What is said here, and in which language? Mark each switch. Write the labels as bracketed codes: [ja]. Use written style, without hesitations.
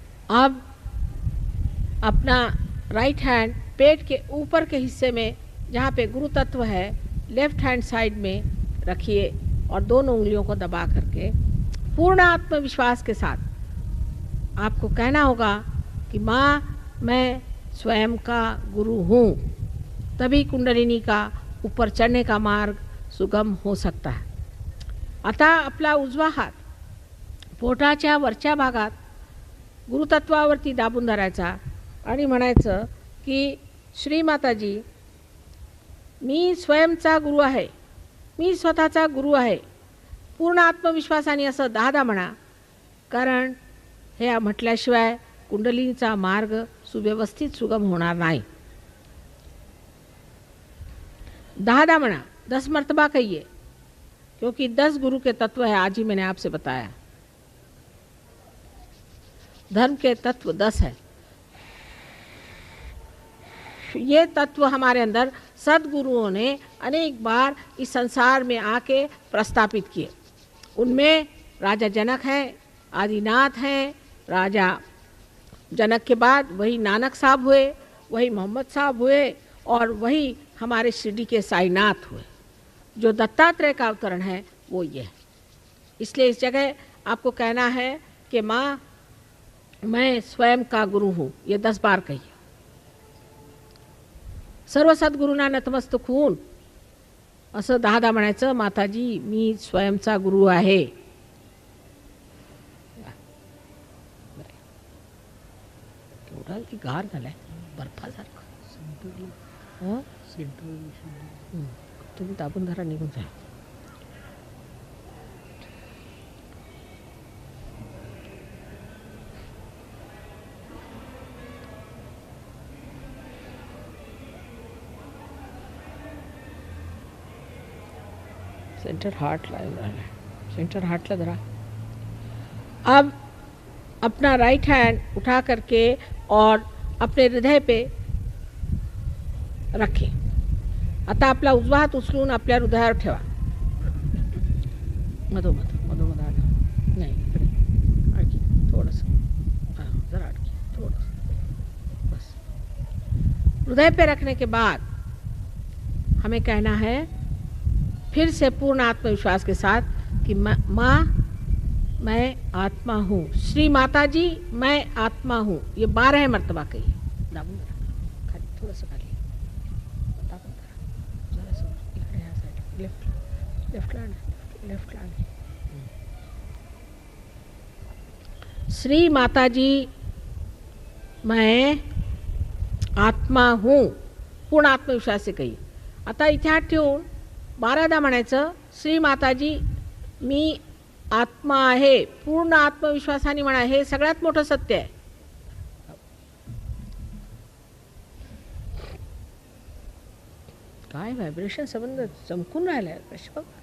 [hi] अब अपना right hand पेट के ऊपर के हिस्से में जहाँ पे गुरु तत्व है लेफ्ट हैंड साइड में रखिए और दोनों उंगलियों को दबा करके पूर्ण आत्मविश्वास के साथ आपको कहना होगा कि माँ मैं स्वयं का गुरु हूँ. तभी कुंडलिनी का ऊपर चढ़ने का मार्ग सुगम हो सकता है. [mr] आता आपला उजवा हात पोटाच्या वरच्या भागात गुरुतत्वावरती दाबून धरायचा आणि म्हणायचं की श्री माताजी मी स्वयंचा गुरु आहे, मी स्वतःचा गुरु आहे. पूर्ण आत्मविश्वासाने असं 10दा म्हणा, कारण हे म्हटल्याशिवाय कुंडलिनीचा मार्ग सुव्यवस्थित सुगम होणार नाही. 10दा म्हणा, [hi] 10 मर्तबा कहिए, क्योंकि 10 गुरु के तत्व है. आज ही मैंने आपसे बताया धर्म के तत्व 10 है. ये तत्व हमारे अंदर सद्गुरुओं ने अनेक बार इस संसार में आके प्रस्तापित किए. उनमें राजा जनक हैं, आदिनाथ हैं. राजा जनक के बाद वही नानक साहब हुए, वही मोहम्मद साहब हुए और वही हमारे शिरडी के साईनाथ हुए. जो दत्तात्रेय का अवतरण है वो ये है. इसलिए इस जगह आपको कहना है कि माँ मैं स्वयं का गुरु हूँ. ये 10 बार कहिए. [mr] सर्व सद्गुरूंना नतमस्तक होऊन असं 10दा म्हणायचं, माताजी मी स्वयंचा गुरु आहे. ती गार झालाय बर्फासारखं. हां तुम्ही दाबून धरा, निघून जा. सेंटर हार्टला सेंटर हार्टला धरा. [hi] अब अपना राइट हैंड उठा करके और अपने हृदय पे रखें. [mr] आता आपला उजवा हात उचलून आपल्या हृदयावर ठेवा. मधोमध मधोमध आला नाही, इकडे आणखी थोडंसं, हां जरा आणखी थोडंसं, बस. [hi] हृदय पे रखने के बाद हमें कहना है फिर से पूर्ण आत्मविश्वास के साथ कि माँ मैं आत्मा हूँ. श्री माता जी मैं आत्मा हूँ. ये 12 मर्तबा कही. [mr] दाबून धरा खाली, थोडंसं खाली दाबून धरा, जरासं इकडे ह्या साईड, लेफ्टला लेफ्टला. [hi] श्री माता जी मैं आत्मा हूँ. पूर्ण आत्मविश्वास से कही. [mr] आता इथे हात ठेवून 12दा म्हणायचं श्री माताजी मी आत्मा आहे. पूर्ण आत्मविश्वासाने म्हणा. हे सगळ्यात मोठं सत्य आहे. काय व्हायब्रेशन संबंध चमकून राहिलाय बघ.